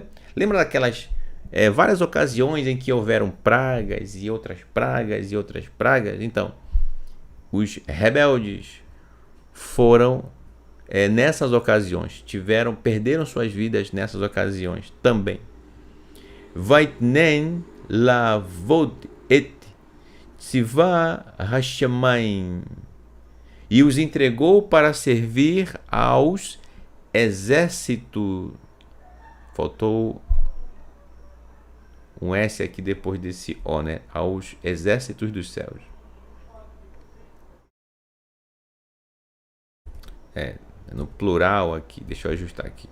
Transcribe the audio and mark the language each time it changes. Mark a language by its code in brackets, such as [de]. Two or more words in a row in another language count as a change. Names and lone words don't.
[pt] Lembra daquelas várias ocasiões em que houveram pragas e outras pragas e outras pragas? Então, os rebeldes foram nessas ocasiões, perderam suas vidas nessas ocasiões também. [he] ויתנם לעבוד את צבא השמים, [pt] e os entregou para servir aos exércitos. Faltou um S aqui depois desse O, né? Aos exércitos dos céus. No plural aqui, deixa eu ajustar aqui.